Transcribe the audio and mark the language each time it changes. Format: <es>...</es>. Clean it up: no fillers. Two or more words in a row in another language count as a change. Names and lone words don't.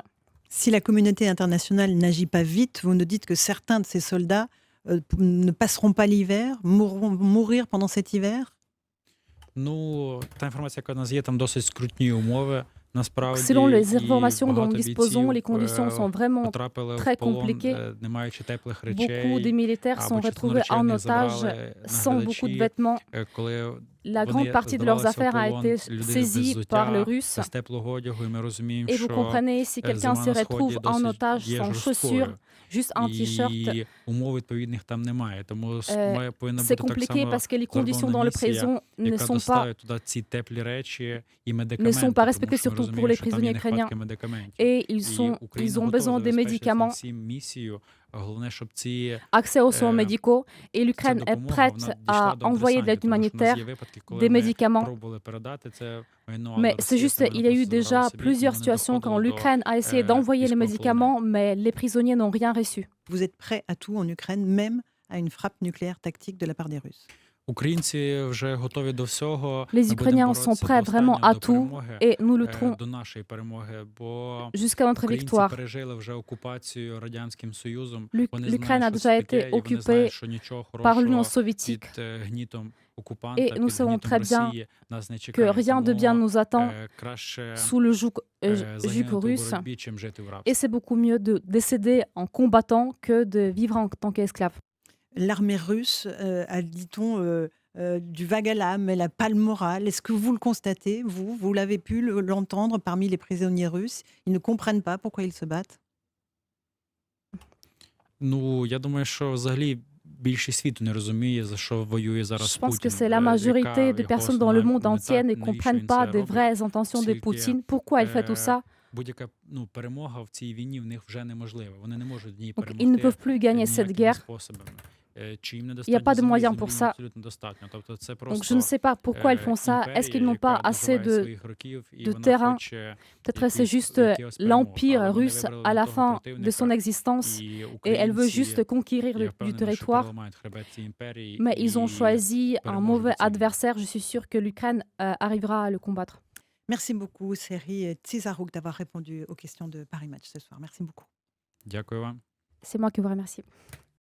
<fr>Si la communauté internationale n'agit pas vite, vous nous dites que certains de ces soldats ne passeront pas l'hiver, mourront mourir pendant cet hiver?</fr> <uk>Та інформація, яка у нас є, там досить скрутні умови. Насправді,</uk> <fr>Selon les</fr> <uk>і</uk> <fr>informations dont nous</fr> <uk>багато</uk> <fr>disposons, les</fr> <uk>бійців</uk> <fr>conditions sont vraiment</fr> <uk>потрапили</uk> <fr>très</fr> <uk>в полон,</uk> <fr>compliquées.</fr> <uk>не маючи теплих</uk> <fr>Beaucoup des</fr> <uk>речей,</uk> <fr>militaires sont</fr> <uk>або частину</uk> <fr>retrouvés</fr> <uk>речей</uk> <fr>en</fr> <uk>не</uk> <fr>otage</fr> <uk>забрали</uk> <fr>sans beaucoup de</fr> <uk>наглядачі,</uk> <fr>vêtements.</fr> <uk>коли</uk> <fr>La grande partie de leurs</fr> <uk>здавалися в</uk> <fr>affaires a</fr> <uk>полон,</uk> <fr>été</fr> <uk>люди без</uk> <fr>saisie par le</fr> <uk>взуття,</uk> <fr>russe.</fr> <uk>без теплого одягу, і ми розуміємо,</uk> <fr>Et vous</fr> <uk>що</uk> <fr>comprenez, si quelqu'un</fr> <uk>зима</uk> <fr>se</fr> <uk>на</uk> <fr>retrouve</fr> <uk>сході</uk> <fr>en</fr> <uk>досить</uk> <fr>otage</fr> <uk>є</uk> <fr>sans</fr> <uk>жорсткою.</uk> <fr>chaussures, juste un t-shirt,</fr> <uk>І умов відповідних там немає. Тому повинна</uk> <fr>c'est</fr> <uk>бути так</uk> <fr>compliqué</fr> <uk>само</uk> <fr>parce que les conditions dans</fr> <uk>зроблена</uk> <fr>les</fr> <uk>місія,</uk> <fr>prisons ne</fr> <uk>яка</uk> <fr>sont pas</fr> <uk>доставить туди ці теплі речі і</uk> <fr>ne</fr> <uk>медикаменти,</uk> <fr>sont pas</fr> <uk>тому</uk> <fr>respectées,</fr> <uk>що ми</uk> <fr>surtout pour</fr> <uk>розуміємо,</uk> <fr>les</fr> <uk>що там є</uk> <fr>prisonniers</fr> <uk>нехватка</uk> <fr>ukrainiens.</fr> <uk>медикаментів.</uk> <fr>Et</fr> <uk>І</uk> <fr>ils</fr> <uk>Україна</uk> <fr>ont</fr> <uk>готова</uk> <fr>besoin des</fr> <uk>забезпечити</uk> <fr>médicaments,</fr> <uk>всім місію. Головне, щоб ці</uk> <fr>accès aux soins médicaux. Et</fr> <uk>ця</uk> <fr>l'Ukraine est</fr> <uk>допомога,</uk> <fr>prête</fr> <uk>вона</uk> <fr>à</fr> <uk>дійшла до</uk> <fr>envoyer de</fr> <uk>адресантів,</uk> <fr>l'aide</fr> <uk>тому що в нас</uk> <fr>humanitaire,</fr> <uk>є випадки, коли</uk> <fr>des</fr> <uk>ми</uk> <fr>médicaments.</fr> <uk>пробували передати це майно,</uk> <fr>Mais</fr> <uk>але</uk> <fr>c'est</fr> <uk>Росія</uk> <fr>juste,</fr> <uk>це</uk> <fr>il y a eu</fr> <uk>просто забрала</uk> <fr>déjà</fr> <uk>собі,</uk> <fr>plusieurs</fr> <uk>тому не</uk> <fr>situations quand</fr> <uk>доходило до</uk> <fr>l'Ukraine a essayé d'envoyer les</fr> <uk>військовополонених.</uk> <fr>médicaments, mais les prisonniers n'ont rien reçu. Vous êtes prêt à tout en Ukraine, même à une frappe nucléaire tactique de la part des Russes?</fr> <uk>Українці вже готові до всього.</uk> <fr>Les Ukrainiens sont prêts vraiment à tout et nous lutterons</fr> <uk>до нашої перемоги, бо</uk> <fr>jusqu'à notre</fr> <uk>українці</uk> <fr>victoire.</fr> <uk>пережили вже окупацію Радянським Союзом.</uk> <fr>L'Ukraine a déjà été occupée par l'Union soviétique et nous savons très bien que rien de bien nous attend sous le joug russe et c'est beaucoup mieux de décéder en combattant que de vivre en tant qu'esclave. L'armée russe a, dit-on, du vague à l'âme, elle n'a pas le moral. Est-ce que vous le constatez, vous l'avez pu l'entendre parmi les prisonniers russes? Ils ne comprennent pas pourquoi ils se battent?</fr> <uk>Ну, я думаю, що взагалі більшість світу не розуміє, за що воює зараз</uk> <fr>Je pense</fr> <uk>Путін.</uk> <fr>que c'est la majorité des personnes dans le monde entier ne comprennent pas des vraies intentions de Poutine. Pourquoi il fait tout ça?</fr> <uk>Будь-яка перемога в цій війні в них вже неможлива. Вони не можуть в ній</uk> <fr>Donc, ils ne peuvent plus gagner cette guerre.</fr> <uk>способами. Чи їм</uk> <fr>Il n'y a</fr> <uk>недостатньо</uk> <fr>pas de</fr> <uk>землі,</uk> <fr>moyens</fr> <uk>землі</uk> <fr>pour</fr> <uk>їм</uk> <fr>ça.</fr> <uk>абсолютно достатньо. Тобто це</uk> <fr>Donc je ne</fr> <uk>просто</uk> <fr>sais pas pourquoi ils font ça. Est-ce qu'ils n'ont pas</fr> <uk>імперія,</uk> <fr>assez</fr> <uk>яка доживає</uk> <fr>de</fr> <uk>своїх років, і</uk> <fr>de</fr> <uk>вона</uk> <fr>terrain?</fr> <uk>хоче</uk> <fr>Peut-être c'est</fr> <uk>якусь-</uk> <fr>juste</fr> <uk>якихось перемог.</uk> <fr>l'empire</fr> <uk>Але вони</uk> <fr>russe</fr> <uk>вибрали</uk> <fr>à</fr> <uk>не</uk> <fr>la</fr> <uk>того</uk> <fr>fin de</fr> <uk>противника,</uk> <fr>son existence</fr> <uk>і</uk> <fr>et elle veut</fr> <uk>українці,</uk> <fr>juste conquérir</fr> <uk>я</uk> <fr>du</fr> <uk>впевнений, що</uk> <fr>territoire.</fr> <uk>переламають хребет цій імперії,</uk> <fr>Mais ils ont</fr> <uk>і</uk> <fr>choisi un</fr> <uk>переможуть</uk> <fr>mauvais</fr> <uk>цю війну.</uk> <fr>adversaire. Je suis sûre que l'Ukraine arrivera à le combattre. Merci beaucoup, Seri Tzizarouk, d'avoir répondu aux questions de Paris Match ce soir. Merci beaucoup.</fr> <uk>Дякую вам.</uk> <fr>C'est moi qui vous remercie.</fr>